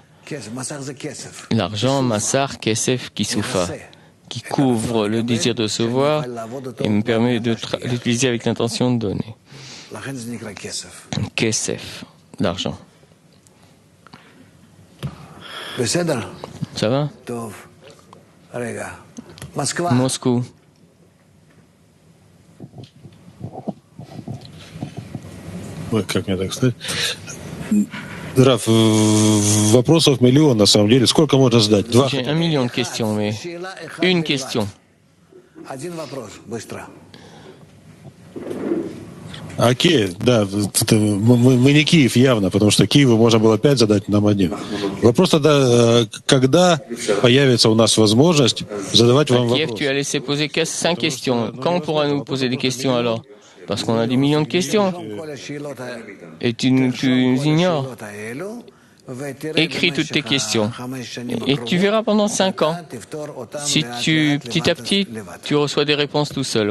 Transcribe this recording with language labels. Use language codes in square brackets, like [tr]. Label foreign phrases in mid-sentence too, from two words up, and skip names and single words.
[fr] L'argent, Massar, [he] כסף, כיסופה, [fr] qui couvre le désir de se voir et me permet d'utiliser avec l'intention de donner. Kesef, l'argent. Ça va? Moscou. [ru] Как мне так сказать? Раф, вопросов миллион на самом деле. Сколько можно задать? [fr] J'ai 1 million de questions, mais une question. [ru] А Киев, да, мы не Киев явно, потому что Киеву можно было 5 задать, нам 1. Вопрос тогда, когда появится у нас возможность задавать вам [fr] Kiev, [ru] вопросы? [fr] tu as laissé poser 5 questions. Quand on pourra nous poser des questions alors? Parce qu'on a des millions de questions. Et tu nous ignores. Écris toutes tes questions. Et tu verras pendant 5 ans. Si petit à petit, tu reçois des réponses tout seul.